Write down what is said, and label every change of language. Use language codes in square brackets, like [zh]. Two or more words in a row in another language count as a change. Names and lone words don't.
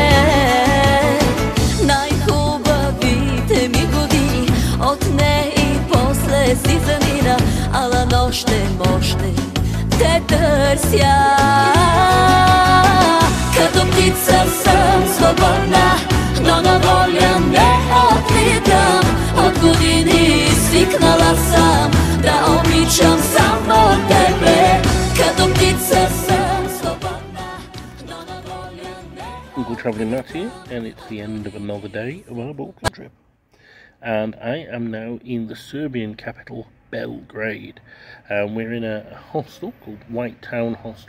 [bg] Най-хубавите ми години отне и после си замина, ала нощем още те търся. Като птица съм свободна, но на воля не отлитам. От години свикнала съм да обичам само тебе. [en] Uncle Travelling Matt here, and it's the end of another day of our Balkan trip. And I am now in the Serbian capital, Belgrade. We're in a hostel called White Town Hostel.